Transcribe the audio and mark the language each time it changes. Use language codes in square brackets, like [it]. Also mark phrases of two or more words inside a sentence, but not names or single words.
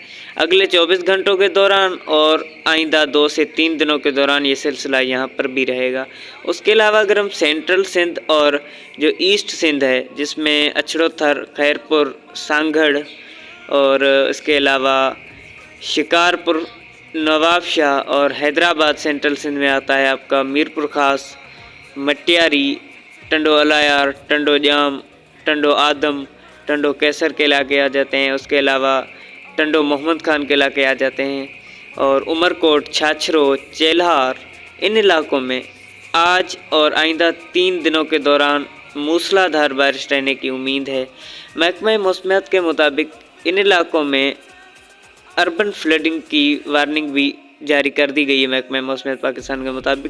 [ur] اگلے 24 گھنٹوں کے دوران اور آئندہ 2 سے 3 دنوں کے دوران یہ سلسلہ یہاں پر بھی رہے گا. اس کے علاوہ اگر ہم سینٹرل سندھ اور جو ایسٹ سندھ ہے جس میں اچھڑو تھر، خیرپور، سانگھڑ اور اس کے علاوہ شکارپور، نوابشاہ اور حیدرآباد سینٹرل سندھ میں آتا ہے آپ کا میرپور خاص، مٹیاری، ٹنڈو الہیار، ٹنڈو جام، ٹنڈو آدم، ٹنڈو قیصر کے علاقے آ جاتے ہیں. اس کے علاوہ ٹنڈو محمد خان کے علاقے آ جاتے ہیں اور عمرکوٹ، چھاچھرو، چیلہار، ان علاقوں میں آج اور آئندہ 3 دنوں کے دوران موسلا دھار بارش رہنے کی امید ہے. محکمہ موسمیات کے مطابق ان علاقوں میں [en] urban flooding [ur] کی وارننگ بھی جاری کر دی گئی ہے محکمہ موسمیات پاکستان کے مطابق.